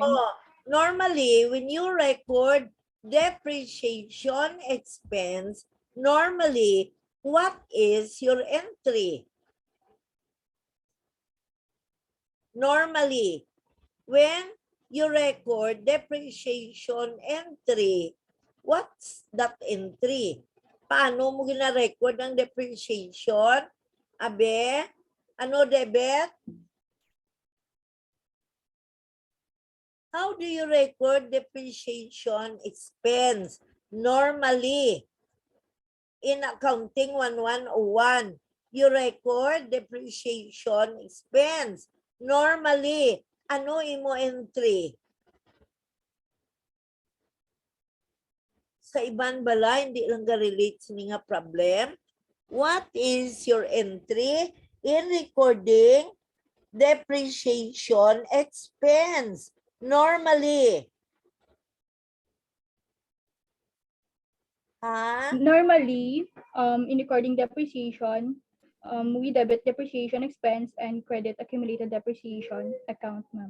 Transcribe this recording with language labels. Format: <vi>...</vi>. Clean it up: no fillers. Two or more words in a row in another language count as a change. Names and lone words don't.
<en>Oh, normally, when you record depreciation expense, normally, what is your entry? Normally, when you record depreciation entry, what's that entry?</en> <hil>Paano mo gina-record ang depreciation? Abe, ano debit?</hil> <en>How do you record depreciation expense? Normally, in accounting 1101, you record depreciation expense. Normally,</en> <hil>ano imo entry? Sa iban bala, hindi lang ga-relate sa nga problem.</hil> <en>What is your entry in recording depreciation expense? Normally. Ha? Normally, in recording depreciation, we debit depreciation expense and credit accumulated depreciation account, ma'am.</en>